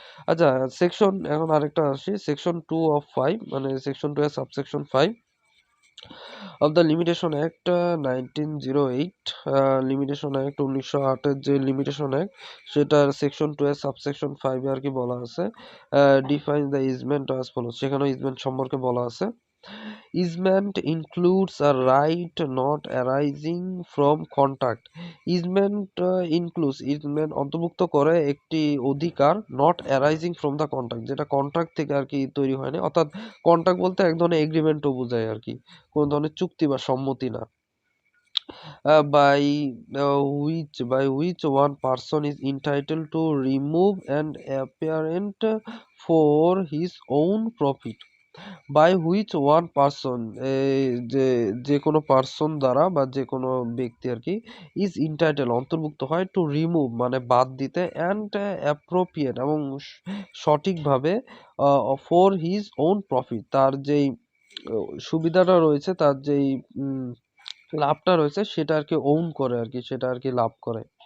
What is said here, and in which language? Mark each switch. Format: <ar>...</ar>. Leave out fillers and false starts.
<bn>আচ্ছা, সেকশন এখন আরেকটা আসি, সেকশন 2 of 5, মানে সেকশন 2 এর subsection 5</bn> <en>of the Limitation Act 1908,</en> <bn>limitation act 1908 যে লিমিটেশন অ্যাক্ট, সেটার সেকশন 2 এর সাবসেকশন 5 এ আর কি বলা আছে,</bn> <en>define the easement as follows,</en> <bn>সেখানে ইজমেন্ট সম্পর্কে বলা আছে।</bn> <en>Easement includes a right not arising from contract.</en> <bn>Easement অন্তর্ভুক্ত করে একটি অধিকার</bn> <en>not arising from the contract,</en> <bn>যেটা কন্ট্রাক্ট থেকে আর কি তৈরি হয়নি, অর্থাৎ কন্ট্রাক্ট বলতে এক ধরনের এগ্রিমেন্টও বোঝায় আর কি, কোন ধরনের চুক্তি বা সম্মতি না।</bn> <en>By which one person is entitled to remove an apparent for his own profit. By which one person,</en> <bn>যে কোনো পারসন দ্বারা বা যে কোনো ব্যক্তি আর কি, ইজ ইন্টাইটেল অন্তর্ভুক্ত হয়, টু রিমুভ মানে বাদ দিতে, অ্যান্ড অ্যাপ্রোপ্রিয়েট এবং সঠিকভাবে,</bn> <en>for his own profit</en> <bn>তার যেই সুবিধাটা রয়েছে, তার যেই লাভটা রয়েছে, সেটা আর কি ওন করে আর কি, সেটা আর কি লাভ করে।</bn>